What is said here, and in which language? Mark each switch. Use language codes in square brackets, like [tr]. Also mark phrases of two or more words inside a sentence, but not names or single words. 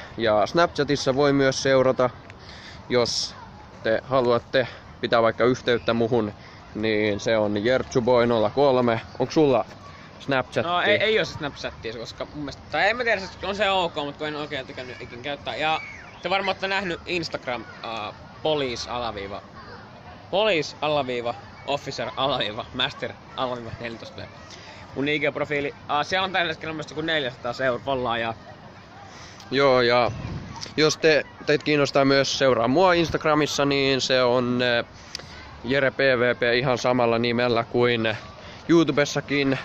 [fi] Ja Snapchatissa voi myös seurata, jos te haluatte pitää vaikka yhteyttä muhun, niin se on Jertsuboy03. Onko sulla Snapchatti? No ei oo se Snapchattia, koska mun mielestä, tai en mä tiedä, on se ok, mutta kun en oikein tykännyt ikin käyttää. Ja te varmaan ootte nähnyt Instagram police_officer_master_14. Mun IG-profiili, siellä on tällä hetkellä myös joku 400 follaajaa. Joo, ja jos teitä kiinnostaa myös seuraa mua Instagramissa, niin se on Jere PVP ihan samalla nimellä kuin YouTubessakin.